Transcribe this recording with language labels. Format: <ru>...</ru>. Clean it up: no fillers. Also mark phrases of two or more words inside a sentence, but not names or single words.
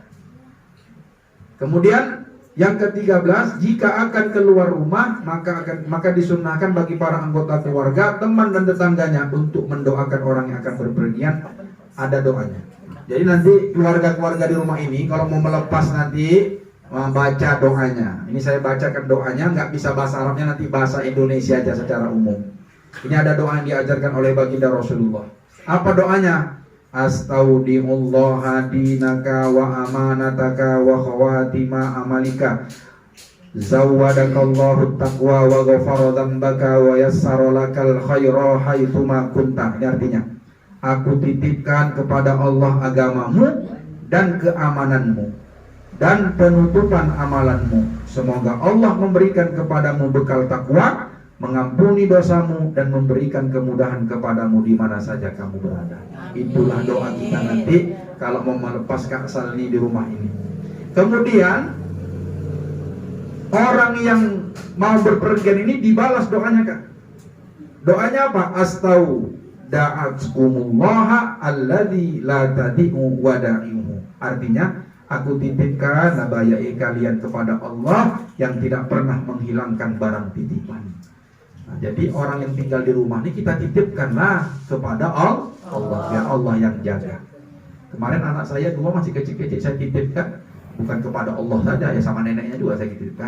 <id>Kemudian yang ke-13, jika akan keluar rumah maka disunahkan bagi para anggota keluarga, teman dan tetangganya untuk mendoakan orang yang akan berpergian, ada doanya. Jadi nanti keluarga-keluarga di rumah ini kalau mau melepas nanti baca doanya. Ini saya bacakan doanya, nggak bisa bahasa Arabnya, nanti bahasa Indonesia aja secara umum. Ini ada doa yang diajarkan oleh baginda Rasulullah. Apa doanya?</id> <ar>أستودع الله دينك وأمانتك وخواتيم عملك زودك الله التقوى وغفر ذنبك ويسر لك الخير حيثما كنت.</ar> <id>Ini artinya, aku titipkan kepada Allah agamamu dan keamananmu dan penutupan amalanmu. Semoga Allah memberikan kepadamu bekal takwa, mengampuni dosamu dan memberikan kemudahan kepadamu di mana saja kamu berada. Itulah doa kita nanti kalau mau melepas Kak Salni di rumah ini. Kemudian orang yang mau berpergian ini dibalas doanya, Kak. Doanya apa?</id> <ar>ودعتكم الله الذي لا تضيع ودائعه.</ar> <id>Artinya, aku titipkan nabayai kalian kepada Allah yang tidak pernah menghilangkan barang titipan. Nah, jadi orang yang tinggal di rumah ini kita titipkanlah kepada Allah, biar Allah yang jaga. Kemarin anak saya dua masih kecil-kecil, saya titipkan bukan kepada Allah saja, ya sama neneknya juga saya titipkan.</id>